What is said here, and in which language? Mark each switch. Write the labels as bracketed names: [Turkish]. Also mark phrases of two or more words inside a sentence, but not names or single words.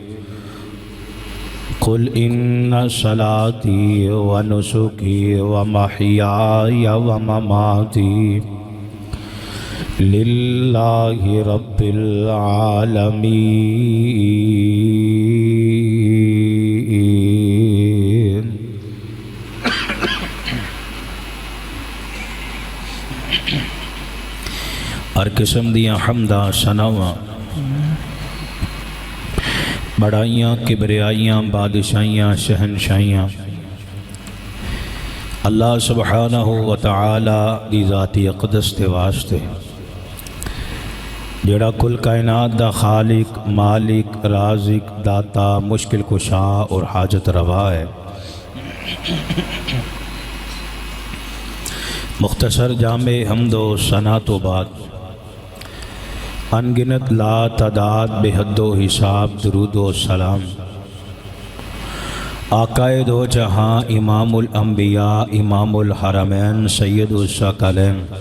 [Arabic] قل إن صلاتي ونسكي ومحياي ومماتي للہ رب [Punjabi] العالمین ہر قسم دیاں حمداں ثناواں بڑائیاں کبریائیاں بادشاہیاں شہنشاہیاں اللہ سبحانہ وتعالی دی ذاتی اقدس تے واسطے جڑا کل کائنات دا خالق مالک رازق داتا مشکل کشا اور حاجت روا ہے مختصر جامع حمد و ثنا تو بعد انگنت لا تعداد بے حد و حساب درود و سلام آقائے دو جہاں امام الانبیاء امام الحرمین سید الثقلین